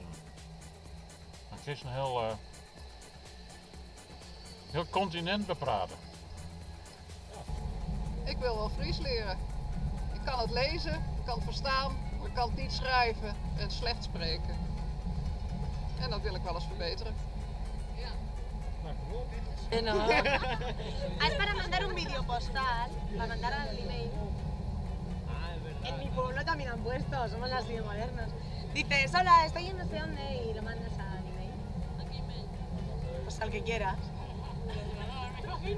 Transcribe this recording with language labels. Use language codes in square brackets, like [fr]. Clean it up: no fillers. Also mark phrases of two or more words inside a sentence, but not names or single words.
[nl] Maar het is een heel continent bepraten. Ik wil wel Fries leren. Ik kan het lezen, ik kan het verstaan, maar ik kan het niet schrijven en slecht spreken. En dat wil ik wel eens verbeteren. [es] No. Es para mandar un video postal, para mandar al email. En mi pueblo también han puesto, somos así de modernos. Dices, hola, estoy en no sé dónde y lo mandas al email. ¿A qué email? Pues al que quieras.